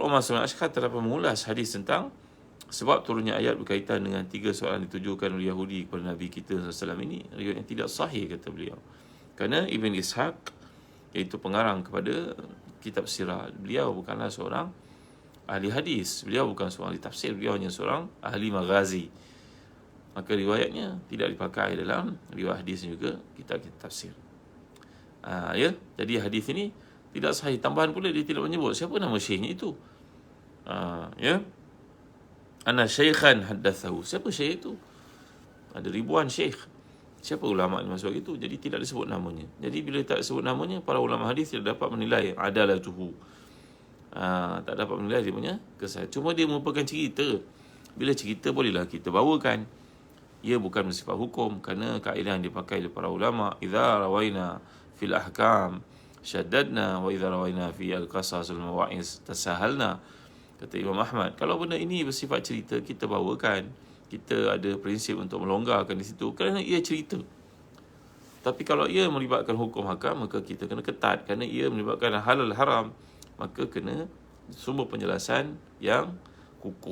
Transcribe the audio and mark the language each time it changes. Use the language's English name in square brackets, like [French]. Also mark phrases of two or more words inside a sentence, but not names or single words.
[Malay] Omar Salim Ashkar telah mengulas hadis tentang sebab turunnya ayat berkaitan dengan 3 soalan ditujukan oleh Yahudi kepada Nabi kita SAW ini, riwayat yang tidak sahih, kata beliau. Kerana Ibn Ishaq, iaitu pengarang kepada kitab sirah, beliau bukanlah seorang ahli hadis, beliau bukan seorang ahli tafsir, beliau hanya seorang ahli maghazi. Maka riwayatnya tidak dipakai dalam riwayat hadis juga kitab-kitab tafsir. Ya, jadi hadis ini tidak sahih. Tambahan pula dia tidak menyebut siapa nama syekhnya itu. [Arabic] Ya, أنا شيخا حدثه. [Malay] Siapa syekh itu? Ada ribuan syekh. Siapa ulama yang masuk itu? Jadi tidak disebut namanya. Jadi bila tak disebut namanya, para ulama hadis tidak dapat menilai adalatuhu. Tak dapat menilai dia punya kesahihan. Cuma dia merupakan cerita. Bila cerita bolehlah kita bawakan. Ia bukan bersifat hukum, kerana kaedah yang dipakai oleh para ulama, [Arabic] إذا روينا في الأحكام شددنا وإذا روينا في القصص المواعظ تساهلنا. [Malay] Kata Imam Ahmad, kalau benda ini bersifat cerita, kita bawakan. Kita ada prinsip untuk melonggarkan di situ kerana ia cerita. Tapi kalau ia melibatkan hukum hakam, maka kita kena ketat. Kerana ia melibatkan halal haram, maka kena sumber penjelasan yang kukuh.